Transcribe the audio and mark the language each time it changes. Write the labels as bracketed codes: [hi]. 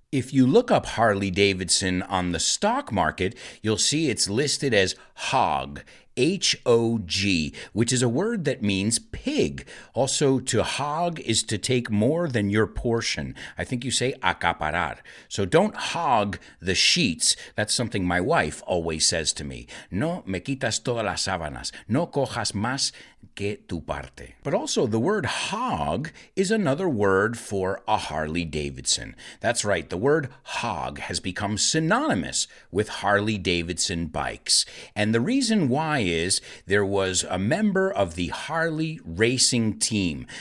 [en] If you look up Harley-Davidson on the stock market, you'll see it's listed as HOG, H-O-G, which is a word that means pig. Also, to hog is to take more than your portion. I think you say [es] acaparar. [en] So don't hog the sheets. That's something my wife always says to me. [es] No me quitas todas las sábanas. No cojas más que tu parte. [en] But also the word hog is another word for a Harley-Davidson. That's right, the word hog has become synonymous with Harley-Davidson bikes. And the reason why is there was a member of the Harley racing team.